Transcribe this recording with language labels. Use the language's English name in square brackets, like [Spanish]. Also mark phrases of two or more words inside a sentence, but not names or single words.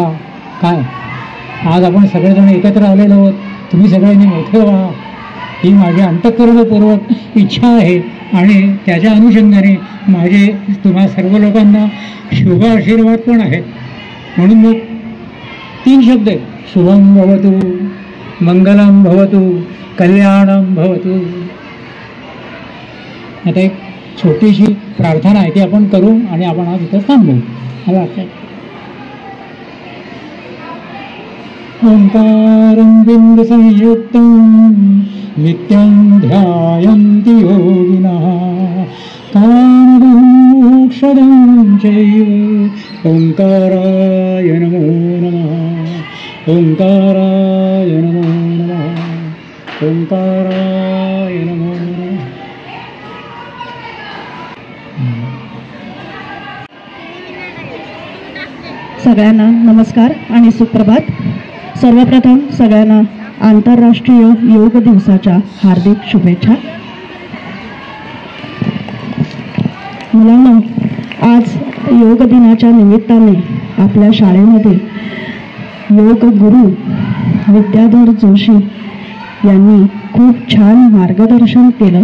[Marathi] काय आज आपण सगळेजण एकत्र आलेलो आहोत, तुम्ही सगळ्यांनी मोठे व्हा ही माझी अंतःकरणपूर्वक इच्छा आहे. आणि त्याच्या अनुषंगाने माझे तुम्हा सर्व लोकांना शुभ आशीर्वाद पण आहेत. म्हणून मग 3 शब्द आहेत, [Sanskrit] शुभम भवतु, मंगलम भवतु, कल्याणम भवतु. [Marathi] आता एक छोटीशी प्रार्थना आहे ती आपण करू आणि आपण आज इथं थांबू. [Sanskrit] मला ओंकारं बिंदु संयुक्तं नित्यं ध्यायन्ति योगिनः कामदं मोक्षदं चैव ओंकाराय नमो नमः. ओंकाराय नमो नमः. ओंकाराय नमो नमः. [Marathi] सगळ्यांना नमस्कार आणि सुप्रभात. सर्वप्रथम सगळ्यांना आंतरराष्ट्रीय योग दिवसाच्या हार्दिक शुभेच्छा. मुलांना आज योग दिनाच्या निमित्ताने आपल्या शाळेमध्ये योग गुरु विद्याधर जोशी यांनी खूप छान मार्गदर्शन केलं.